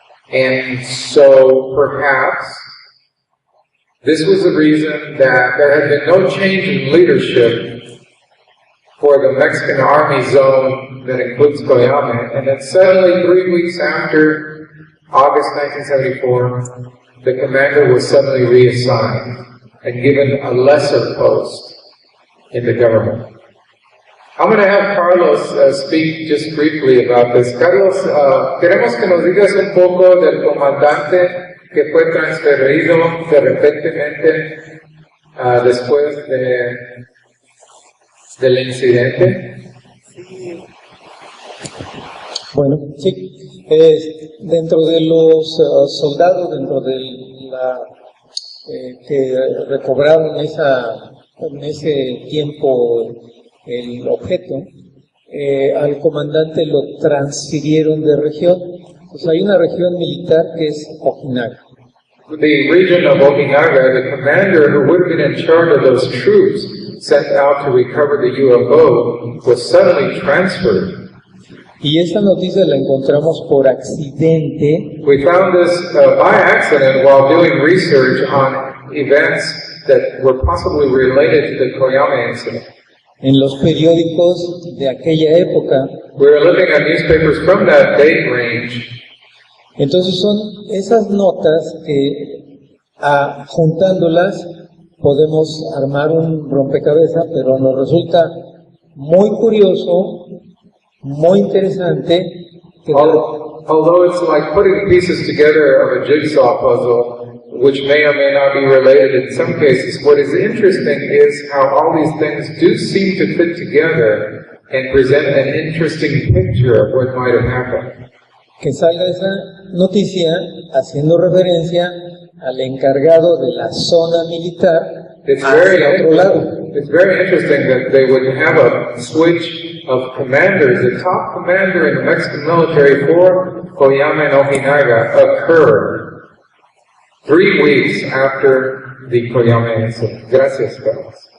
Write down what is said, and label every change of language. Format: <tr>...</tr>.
<en>And so perhaps this was the reason that there had been no change in leadership for the Mexican Army zone that includes Coyame, and then suddenly 3 weeks after August 1974, the commander was suddenly reassigned and given a lesser post in the government. I'm going to have Carlos speak just briefly about this.</en> <es>Carlos, queremos que nos digas un poco del comandante que fue transferido de repentemente después del incidente. Bueno, sí. Dentro de los soldados, dentro de la que recobraron en ese tiempo el objeto, al comandante lo transfirieron de región. Pues hay una región militar que es Ojinaga.</es> <en>The region of Ojinaga, the commander who would have been in charge of those troops sent out to recover the UFO was suddenly transferred.</en> <es>Y esta noticia la encontramos por accidente.</es> <en>We found this by accident while doing research on events that were possibly related to the Coyame incident.</en> <es>En los periódicos de aquella época.</es> <en>We were looking at newspapers from that date range.</en> <es>Entonces son esas notas que juntándolas podemos armar un rompecabezas, pero nos resulta muy curioso, muy interesante.</es> <en>Although it's like putting pieces together of a jigsaw puzzle, which may or may not be related in some cases, what is interesting is how all these things do seem to fit together and present an interesting picture of what might have happened.</en> <es>Que salga esa noticia haciendo referencia al encargado de la zona militar hacia otro lado.</es> <en>It's very interesting that they would have a switch of commanders. The top commander in the Mexican military for Coyame and Ojinaga occurred 3 weeks after the Coyame incident.</en> <es>Gracias, Carlos.</es>